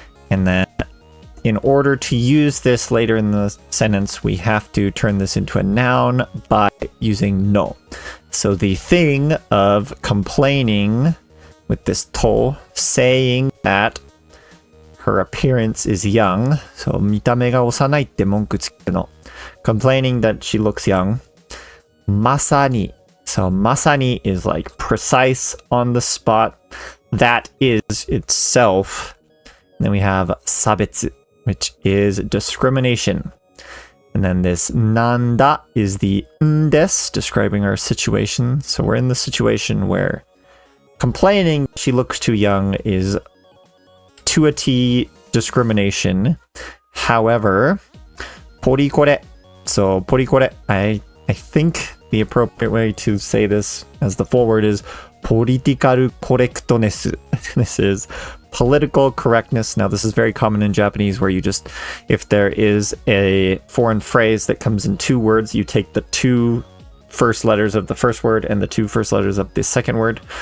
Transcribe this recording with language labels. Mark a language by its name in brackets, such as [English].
[English] And then in order to use this later in the sentence, we have to turn this into a noun by using no. So the thing of complaining with this to, saying that her appearance is young. [Japanese] So 見た目が幼いって文句つけるの. [English] Complaining that she looks young. [Japanese] まさに [English] So まさに is like precise, on the spot. That is itself. Then we have 差別, which is discrimination. And then this なんだ is the んです describing our situation. So we're in the situation where complaining she looks too young is to a T discrimination. However, ポリコレ. So ポリコレ, I think the appropriate way to say this as the full word is political correctness. This is political correctness. Now, this is very common in Japanese where you just, if there is a foreign phrase that comes in two words, you take the two first letters of the first word and the two first letters of the second word.